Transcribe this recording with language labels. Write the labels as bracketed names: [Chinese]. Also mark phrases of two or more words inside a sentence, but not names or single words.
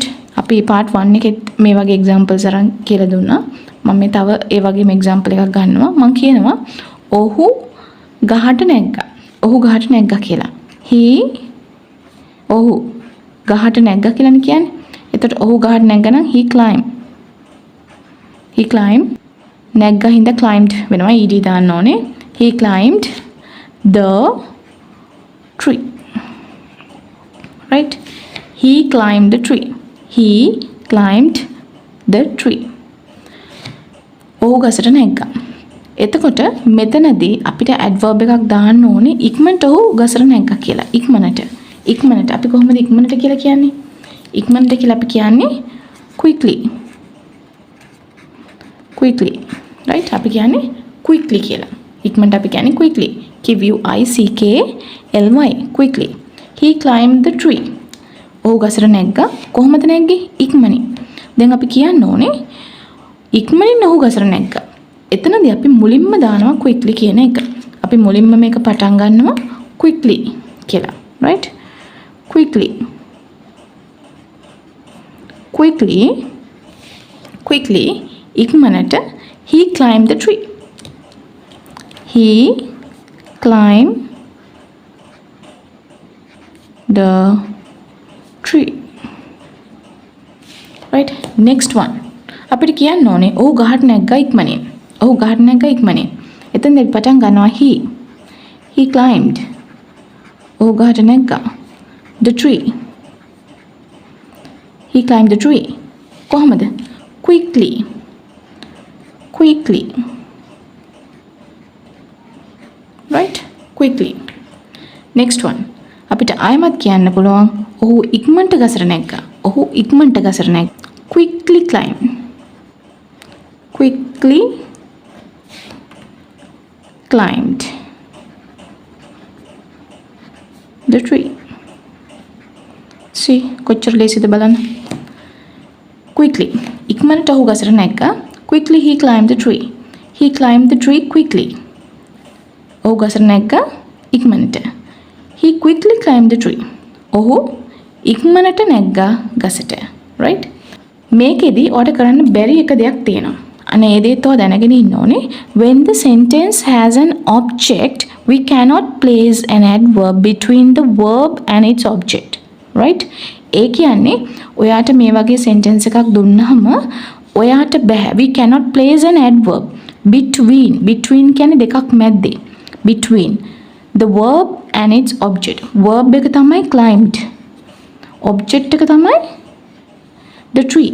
[Sinhala] අපි part 1 එකෙත් මේ වගේ examples අරන් කියලා දුන්නා. මම මේ තව ඒ වගේම example එකක් ගන්නවා. මම කියනවා ඔහු ගහට නැග්ගා. ඔහු ගහට නැග්ගා කියලා. ඔහු ගහට නැග්ගා කියලානේ කියන්නේ. එතකොට ඔහු ගහට නැග්ගා නම් [English] he climbed. [Sinhala] නැග්ගා හින්දා climbed වෙනවා. ed දාන්න ඕනේ. [English] He climbed the tree. Right? He climbed the tree. He climbed the tree. [Sinhala] ඔහු ගසට නැග්ගා. එතකොට මෙතනදී අපිට adverb එකක් දාන්න ඕනේ ඉක්මනට ඔහු ගසට නැග්ගා කියලා. ඉක්මනට අපි කොහොමද ඉක්මනට කියලා කියන්නේ? ඉක්මනට කියලා අපි කියන්නේ [English] quickly. Right? [Sinhala] අපි කියන්නේ quickly කියලා. ඉක්මනට අපි කියන්නේ quickly. [English] Quickly. He climbed the tree. [Sinhala] ඔහු ගසට නැග්ගා. කොහොමද නැග්ගේ? ඉක්මනින්. දැන් අපි කියන්න ඕනේ ඉක්මනින් ඔහු ගසට නැග්ගා. එතනදී අපි මුලින්ම දානවා quickly කියන එක. අපි මුලින්ම මේක පටන් ගන්නවා quickly කියලා. Right? [English] Quickly. ඉක්මනට he climbed the tree. He climbed the tree. Right? Next one. [Sinhala] අපිට කියන්න ඕනේ ඔහු ගහට නැග්ගා ඉක්මනින්. එතෙන්දී පටන් ගන්නවා [English] he climbed. [Sinhala] ඔහු ගහට නැග්ගා. [English] The tree. He climbed the tree. කොහොමද? Quickly. Right? Quickly. Next one. [Sinhala] අපිට ආයමත් කියන්න පුළුවන් ඔහු ඉක්මනට ගසට නැග්ගා. [English] Quickly climbed the tree. See, [Sinhala] කොච්චර ලේසිද බලන්න. Quickly. ඉක්මනට ඔහු ගසට නැග්ගා. [English] Quickly he climbed the tree. He climbed the tree quickly. [Sinhala] ඔහු ගසට නැග්ගා ඉක්මනට. [English] He quickly climbed the tree. [Sinhala] ඔහු ඉක්මනට නැග්ගා ගසට. Right? මේකෙදි ඔයාලට කරන්න බැරි එක දෙයක් තියෙනවා. අනේ ඒ දේත් ඔයා දැනගෙන ඉන්න ඕනේ. [English] When the sentence has an object, we cannot place an adverb between the verb and its object. Right? [Sinhala] ඒ කියන්නේ ඔයාට මේ වගේ sentence එකක් දුන්නාම ඔයාට බෑ. [English] We cannot place an adverb between [Sinhala] කියන්නේ දෙකක් මැද්දේ. [English] Between the verb and its object. [Sinhala] Verb එක තමයි climbed. Object එක තමයි [English] the tree.